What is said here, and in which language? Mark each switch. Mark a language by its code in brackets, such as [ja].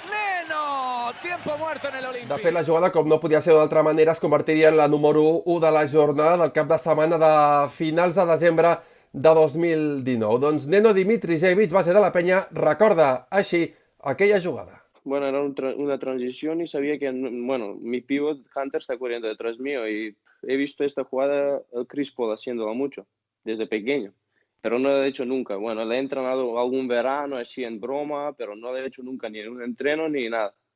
[es] Neno, tiempo muerto en el Olímpic. [ca] De fet, la jugada, com no podia ser d'altra manera, es convertiria en la número 1 de la jornada del cap de setmana de finals de desembre de 2019. Doncs Neno Dimitrijevic, base de la Penya, recorda així aquella jugada. [es] Bueno, era una transición y sabía que, bueno, mi pivot Hunter está corriendo detrás mío y he visto esta jugada el Chris Paul haciéndola mucho, desde pequeño, pero no la he hecho nunca. Bueno, la he entrenado algún verano así en broma, pero no la he hecho nunca ni en un entreno ni nada.